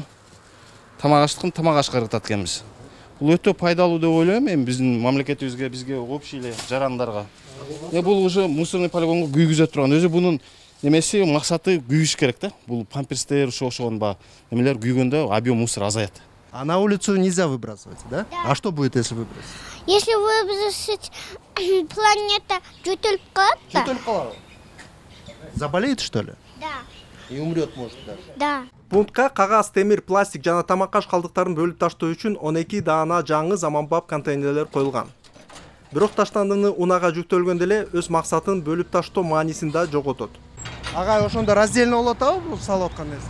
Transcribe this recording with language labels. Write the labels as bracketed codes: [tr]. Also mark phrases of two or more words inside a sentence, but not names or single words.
[ky] Тамак аштыкын тамак ашка ыргытат экенбиз. Бул өтө пайдалуу деп ойлойм мен биздин мамлекетибизге, бизге общий эле жарандарга. Бул уже [ru] мусорный полигонго [ky] күйгүзө турган. Өзү бунун немеси максаты күйгүш керек да. Бул памперстер ошогон немелер күйгөндө [ru] объем мусора [ky] азаят. [ru] А на улицу нельзя выбрасывать, да? А что будет, если выбросить? Если выбросить, [ky] планета жутылып калат да. Жутылып калат. [ru] Заболеет, что ли? Да. И умрет, может, даже. Да. [ky] Пунктка кагаз, темир, пластик жана тамак аш калдыктарын бөлүп таштоо үчүн 12 даана жаңы заманбап контейнерлер коюлган. Бирок таштандыны унага жүктөлгөндө эле өз максатын бөлүп таштоо маанисин да жоготот. Ага, ошондо раздельно болот атабы бул салып аткан нерсе?